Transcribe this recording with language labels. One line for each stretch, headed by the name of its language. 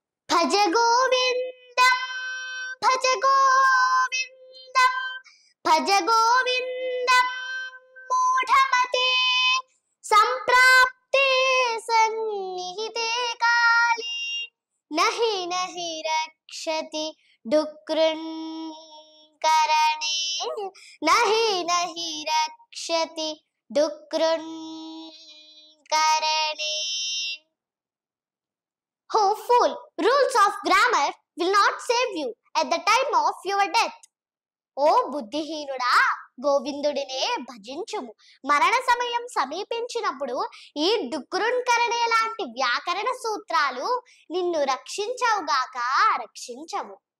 Sanskrit: భజ గోవిందం భజ గోవిందం భజ గోవిందం మూఢమతే సంప్రాప్తే సన్నిహితే కాలే నహి నహి రక్షతి డుక్రున్ కరణే నహి నహి రక్షతి డుక్రున్ కరణే.
English: Oh fool, rules of grammar will not save you at the time of your death.
Telugu: ఓ బుద్ధిహీనుడా, గోవిందుడినే భజించుము. మరణ సమయం సమీపించినప్పుడు ఈ డుక్రున్కరణే లాంటి వ్యాకరణ సూత్రాలు నిన్ను రక్షించవుగాక రక్షించవు.